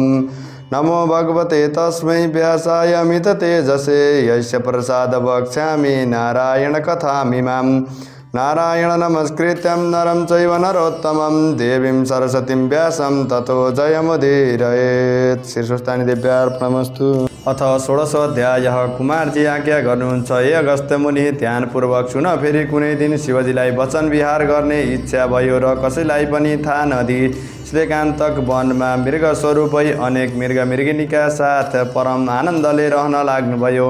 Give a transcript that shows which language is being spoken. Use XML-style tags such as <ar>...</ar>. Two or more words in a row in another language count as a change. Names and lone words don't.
<sa>नमो भगवते तस्मै व्यासाय मिततेजसे यस्य प्रसाद वक्ष्यामि नारायण कथामिमां। नारायण नमस्कृत्यं नरं चैव नरोत्तमं देवीं सरस्वतीं व्यासं ततो जयमुदीरयेत्। शीर्षस्थानी देव्यार्पणमस्तु। अथ षोडशोऽध्यायः।</sa> <ne>कुमारजी आज्ञा गर्नुहुन्छ, हे अगस्त्य मुनि, ध्यानपूर्वक सुन। फेरि कुनै दिन शिवजीलाई वचन विहार गर्ने इच्छा भयो र कसैलाई पनि थाहा नदिई श्रीकान्तक वनमा मृग स्वरूपै अनेक मृग मृगिनीका साथ परम आनन्दले रहन लाग्नुभयो।</ne>